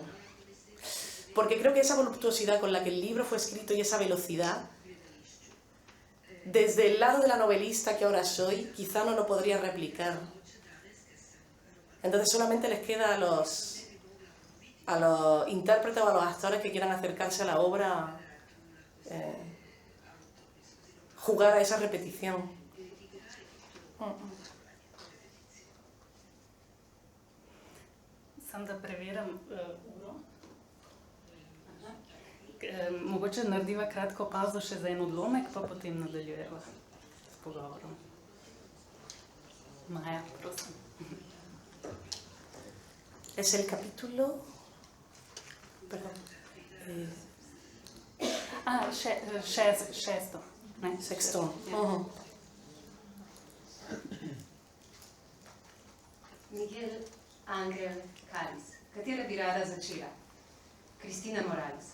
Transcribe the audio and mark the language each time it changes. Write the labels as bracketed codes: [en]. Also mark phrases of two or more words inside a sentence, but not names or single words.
[es] Porque creo que esa voluptuosidad con la que el libro fue escrito y esa velocidad, desde el lado de la novelista que ahora soy, quizá no lo podría replicar. Entonces solamente les queda a los intérpretes o a los actores que quieran acercarse a la obra jugar a esa repetición. [sl] Sam da preverjam uro. Mogoče narediva kratko pauzo še za en odlomek, pa potem nadaljujeva s pogovorom. Maja, prosim. [es] Es el capítulo... Perdón. [sl] Šesto. Ne? [es] Sexto. Miguel Angel Kalis. [sl] Katera bi rada začela? Kristina Morales.